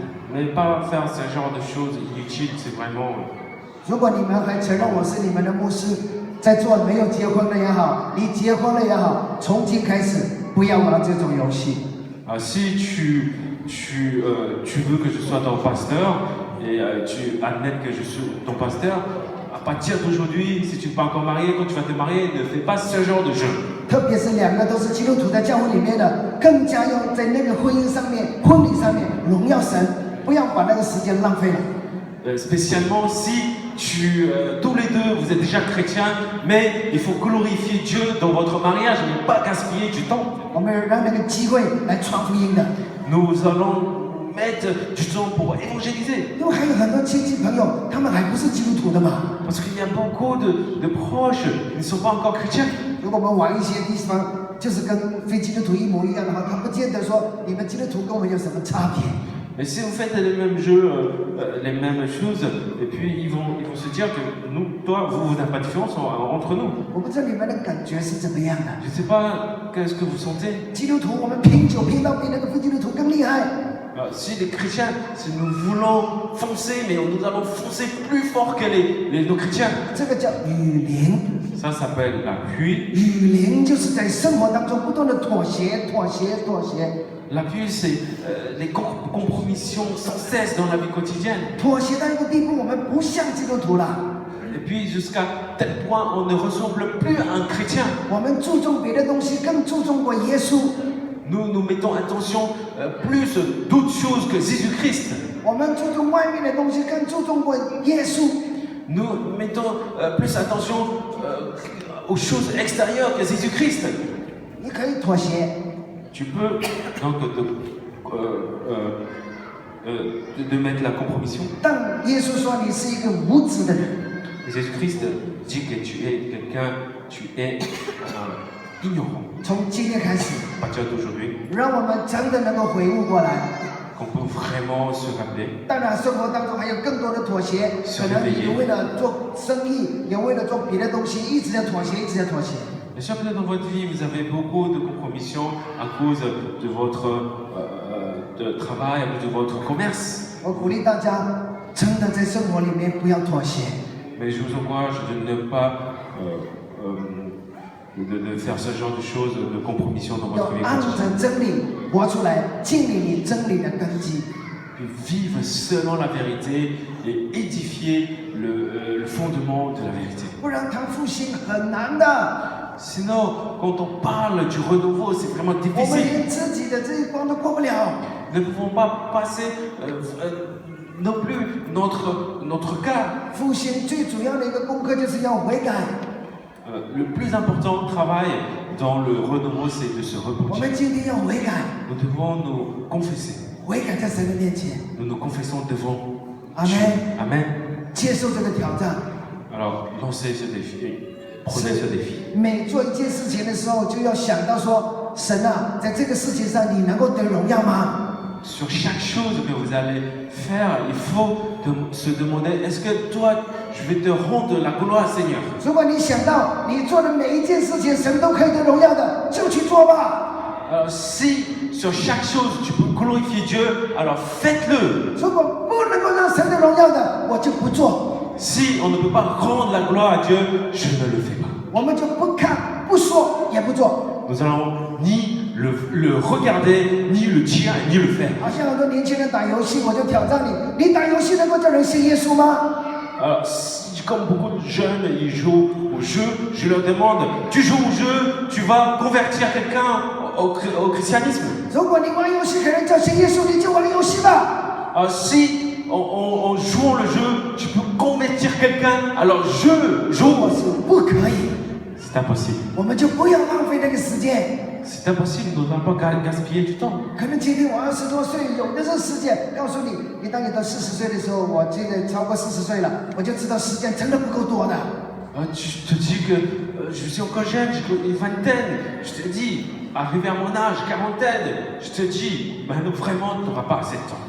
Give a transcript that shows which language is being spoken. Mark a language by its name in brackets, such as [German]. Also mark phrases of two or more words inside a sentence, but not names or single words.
[French] Mais pas faire ce genre de choses inutiles, c'est vraiment. [Chinese] 如果你们还承认我是你们的牧师，在座没有结婚的也好，你结婚了也好，从今开始不要玩这种游戏。 [French] Si tu veux que je sois ton pasteur et tu admets que je suis ton pasteur, à partir d'aujourd'hui, si tu n'es pas encore marié, quand tu vas te marier, ne fais pas ce genre de jeu. [Chinese] 特特别是两个都是基督徒在教会里面的，更加要在那个婚姻上面、婚礼上面荣耀神，不要把那个时间浪费了。 [French] Spécialement si tous les deux vous êtes déjà chrétiens, mais il faut glorifier Dieu dans votre mariage, ne pas gaspiller du temps. [Chinese] 我们让那个机会来传福音的。 [French] Nous allons mettre du temps pour évangéliser. [Chinese] 因为还有很多亲戚朋友，他们还不是基督徒的嘛。 [French] Parce qu'il y a beaucoup de proches qui ne sont pas encore chrétiens. [Chinese] 如果我们往一些地方就是跟非基督徒一模一样的话，他不见得说你们基督徒跟我们有什么差别。 [French] Mais si vous faites les mêmes jeux, les mêmes choses, et puis ils vont se dire que nous, toi, vous n'avez pas de différence entre nous. [Chinese] 我不知道你们的感觉是怎么样的。 [French] Je ne sais pas qu'est-ce que vous sentez. [Chinese] 基督徒我们拼酒拼到比那个非基督徒更厉害。 [French] Si les chrétiens, si nous voulons foncer, mais nous allons foncer plus fort que nos chrétiens. [Chinese] 这个叫与灵。 [French] Ça s'appelle la pluie. [Chinese] 与灵就是在生活当中不断的妥协。 [French] La pluie, c'est les compromissions sans cesse dans la vie quotidienne. [Chinese] 妥协到一个地步，我们不像基督徒了。 [French] Et puis jusqu'à tel point, on ne ressemble plus à un chrétien. [Chinese] 我们注重别的东西，更注重过耶稣。 [French] Nous mettons attention plus d'autres choses que Jésus-Christ. [Chinese] 我们注重外面的东西，更注重过耶稣。 [French] Nous mettons plus attention aux choses extérieures que Jésus-Christ. [Chinese] 你可以妥协。 [French] Tu peux donc de mettre la compromission. [Chinese] 当耶稣说你是一个无知的人， [French] Jésus-Christ dit que tu es quelqu'un, tu es ignorant. [Chinese] 从今天开始， [French] À partir d'aujourd'hui, [Chinese] 让我们真的能够回悟过来。 [French] qu'on peut vraiment se rappeler. [Chinese] 当然，生活当中还有更多的妥协，可能你为了做生意，也为了做别的东西，一直在妥协。 [French] Bien sûr, peut-être dans votre vie, vous avez beaucoup de compromissions à cause de votre de travail, à cause de votre commerce. [Chinese] 我鼓励大家，真的在生活里面不要妥协。 [French] Mais je vous encourage de ne pas de faire ce genre de choses, de compromission dans [Chinese] 要 [French] votre vie [Chinese] 按 [French] quotidienne. [Chinese] 着真理活出来，建立你真理的根基。 [French] Puis vivre selon la vérité et édifier le fondement de la vérité. [Chinese] 不然谈复兴很难的。 [French] Sinon, quand on parle du renouveau, c'est vraiment [Chinese] 我们 [French] difficile. [Chinese] 连自己的这一关都过不了。 [French] Nous ne pouvons pas passer non plus notre cas. [Chinese] 复兴最主要的一个功课就是要悔改。 [French] Le plus important travail dans le renouveau, c'est de se [Chinese] 我 [French] repentir. [Chinese] 们今天要悔改， [French] Nous devons nous confesser. [Chinese] 悔改在神的面前， [French] Nous nous confessons devant Amen. Dieu. Amen. [Chinese] 接受这个挑战。 [French] Alors, lancez ce défi. Prenez ce défi. [Chinese] 每做一件事情的时候，就要想到说，神啊，在这个事情上你能够得荣耀吗？ [French] Sur chaque chose que vous allez faire, il faut se demander, est-ce que toi, je vais te rendre la gloire, Seigneur? [Chinese] 如果你想到你做的每一件事情，神都可以得荣耀的，就去做吧。 [French] Alors, si sur chaque chose tu peux glorifier Dieu, alors faites-le. [Chinese] 如果不能够让神得荣耀的，我就不做。 [French] Si on ne peut pas rendre la gloire à Dieu, je ne le fais pas. [Chinese] 我们就不看、不说、也不做。 [French] Nous allons ni le regarder, ni le dire, ni le faire. [Chinese] 好像很多年轻人打游戏，我就挑战你：你打游戏能够叫人信耶稣吗？ [French] Alors, comme beaucoup de jeunes, ils jouent au jeu, je leur demande, tu joues au jeu, tu vas convertir quelqu'un au christianisme? [Chinese] 如果你玩游戏可能叫信耶稣，你就玩游戏吧。 [French] Alors, si en jouant le jeu, tu peux convertir quelqu'un, alors je joue. [Chinese] 我是不可以， [French] C'est impossible. [Chinese] 我们就不要浪费那个时间。 [French] C'est impossible, nous n'allons pas gaspiller du temps. [Chinese] 可能今天我20多岁，有的是时间。告诉你，你当你到40岁的时候，我这个超过40岁了，我就知道时间真的不够多的。 [French] Tu te dis que je suis encore jeune, j'ai une vingtaine. Je te dis, arrivé à mon âge, quarantaine, je te dis, maintenant vraiment, tu n'auras pas assez de temps.